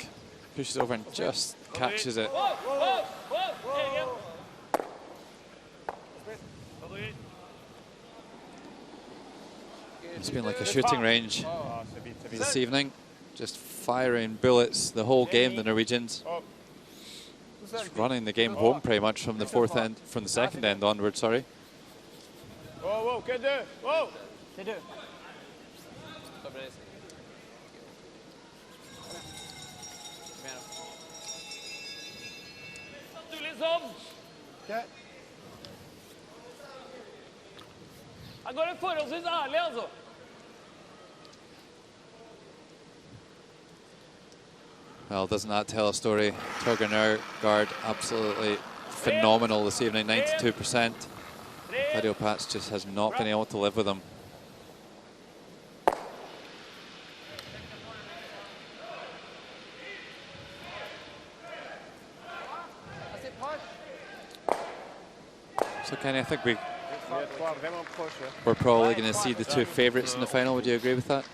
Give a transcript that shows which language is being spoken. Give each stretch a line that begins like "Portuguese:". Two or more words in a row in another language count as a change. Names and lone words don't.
English: Pushes over and just catches it. It's been like a shooting range this evening. Just firing bullets the whole game, the Norwegians. Just running the game home pretty much from the from the second end onward, sorry. Whoa,
French: que deux. Whoa. C'est deux.
Norwegian: Han går forholdsvis ærlig, altså.
English: Well, doesn't that tell a story? Torgen Ergaard absolutely phenomenal this evening, 92%. Kleopats just has not been able to live with him. So Kenny, I think we're probably going to see the two favourites in the final. Would you agree with that?